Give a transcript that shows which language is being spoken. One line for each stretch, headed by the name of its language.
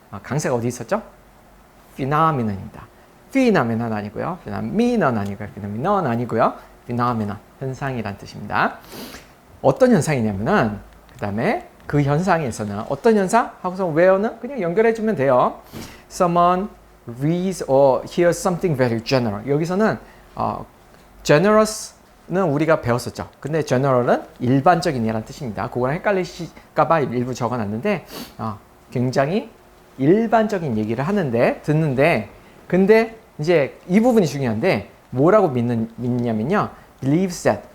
Korean: 강세가 어디 있었죠? phenomenon입니다. phenomenon 아니고요. phenomenon 아니고요. phenomenon 아니고요. phenomenon, 현상이란 뜻입니다. 어떤 현상이냐면은, 그 다음에 그 현상에서는 어떤 현상? 하고서 where는 그냥 연결해주면 돼요.
English: Someone reads or hears something very general.
Korean: 여기서는 generous는 우리가 배웠었죠. 근데 general은 일반적인이라는 뜻입니다. 그거랑 헷갈리실까봐 일부 적어놨는데, 굉장히 일반적인 얘기를 하는데, 듣는데, 근데 이제 이 부분이 중요한데, 뭐라고 믿냐면요,
English: believes that.